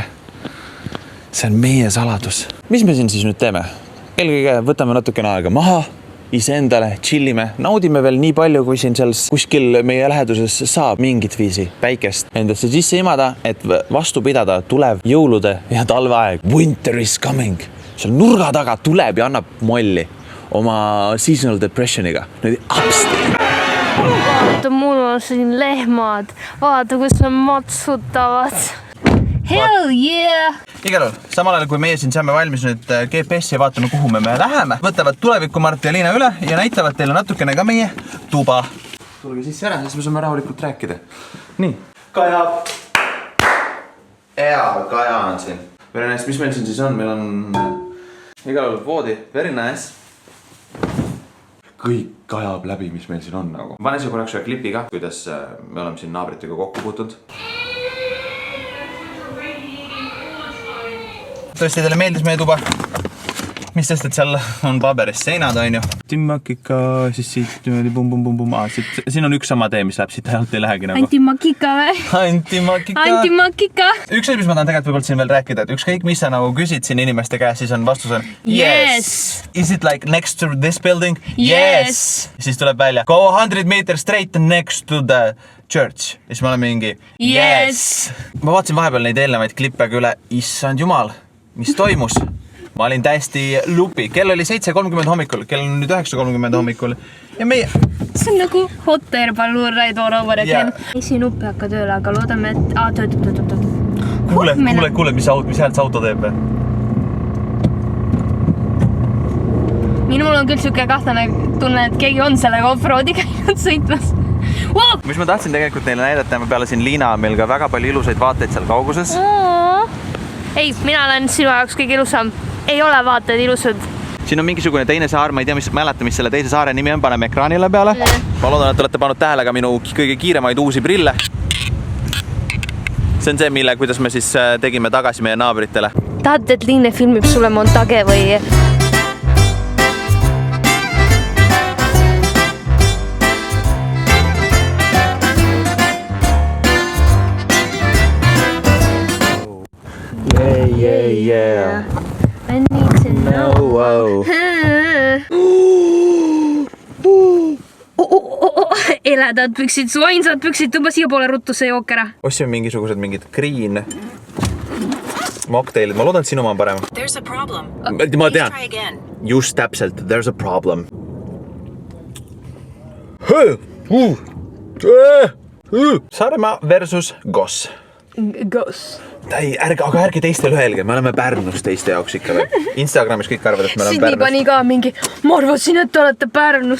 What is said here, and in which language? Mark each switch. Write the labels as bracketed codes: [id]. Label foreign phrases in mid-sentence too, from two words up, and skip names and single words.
[et] See on meie saladus. Mis me siin siis nüüd teeme? Eelkõige võtame natukene aega maha, iseendale, chillime, naudime veel nii palju, kui siin seal kuskil meie läheduses saab mingit viisi päikest endasse sisse imada, et vastu pidada tulev jõulude ja talveaeg. [en] Winter is coming. [et] Seal nurga taga tuleb ja annab molli oma seasonal depressioniga. Nüüd apsti. Vaata, mul on siin lehmad. Vaata, kus on matsutavad. [en] Hell yeah! [et] Igal juhul, samal ajal kui meie siin saame valmis nüüd GPS ja vaatame, kuhu me läheme, võtavad tuleviku Mart ja Liina üle ja näitavad teile natukene ka meie tuba. Tulge sisse ära, siis me saame rahulikult rääkida. Nii, Kaja. Kaja on siin. [en] Very nice, [et] mis meil siin siis on? Meil on igal juhul voodi, [en] very nice. [et] Kõik ajab läbi, mis meil siin on nagu. Pane see korraks ühe klipi ka, kuidas me oleme siin naabritega kokku puutunud. Tõesti teile meeldis meie tuba. Mis sest, et seal on paberis seinad, on ju. Antimakika, siis siit niimoodi bum. Siin on üks sama tee, mis läheb siit ainult ei lähegi nagu. Antimakika või? Antimakika. Üks mis ma tahan tegelikult võibolt siin veel rääkida, et ükskõik mis sa nagu küsid siin inimeste käes, siis on vastus on [en] Yes. Is it like next to this building? Yes. [et] Siis tuleb välja, [en] go 100 meters straight next to the church. [et] Ja siis me oleme mingi [en] Yes. [et] Ma vaatasin vahepeal neid eelnevaid klippega üle, issand jumal, mis toimus? Ma olin täiesti lupi. Kell oli 7:30 hommikul, kell on nüüd 9:30 hommikul. Ja meie... See on nagu [en] hot air balloon ride all over again. [et] Esi nupp ei hakka tööle, aga loodame, et... töötab. Kuule, mis häält see auto teeb? Minul on küll siuke kahtlane tunne, et keegi on sellega off-roadi käinud sõitmas. [en] Wow! [et] Mis ma tahtsin tegelikult neile näidata, peale siin Liina on meil ka väga palju ilusaid vaateid seal kauguses. Ei, mina olen sinu jaoks kõige ilusam. Ei ole vaated ilusad. Siin on mingisugune teine saar, ma ei tea, mis selle teise saare nimi on, paneme ekraanile peale. Ma loodan, et olete pannud tähele ka minu kõige kiiremaid uusi prille. See on see, kuidas me siis tegime tagasi meie naabritele. Tahad, et Liine filmib sulle montage või... [en] Yeah. I need to know. Wow. [et] Eledad püksid, su ainsad püksid, tõmba siia poole ruttu see jook ära. Ossin mingid [en] green mocktailid. [et] Ma loodan, et sinu ma on parem. [en] There's a problem. [et] Ma tean. Just täpselt. [en] There's a problem. [et] Saaremaa versus Goss. Goss. Aga ärge teistele öelge, me oleme Pärnus teiste jaoks ikka või. Instagramis kõik arvad, et me oleme Pärnus. Sydney pani ka mingi, ma arvasin, et te olete Pärnus.